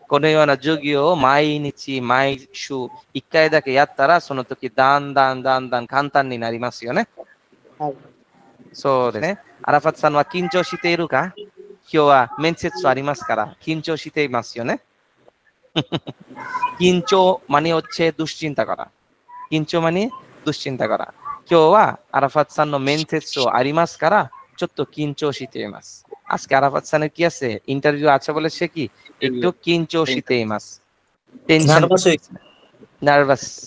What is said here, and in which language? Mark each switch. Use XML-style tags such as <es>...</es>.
<ja>このような授業を毎日毎週1回だけやったら、その時だんだん簡単になりますよね。はい。そうですね。アラファツさんは緊張しているか？今日は面接ありますから、緊張していますよね。</ja> <bn>緊張মানে হচ্ছে দুশ্চিন্তা করা। 緊張মানে দুশ্চিন্তা করা।</bn> <ja>今日はアラファツさんの面接ありますから、ちょっと緊張しています。</ja> <bn>আজকে আরাফাত সানের কি আছে, ইন্টারভিউ আছে বলে সে কি একটু</bn> <ja>কিঞ্চো শীতে মাস</ja> <bn>টেনশন নার্ভাস।</bn>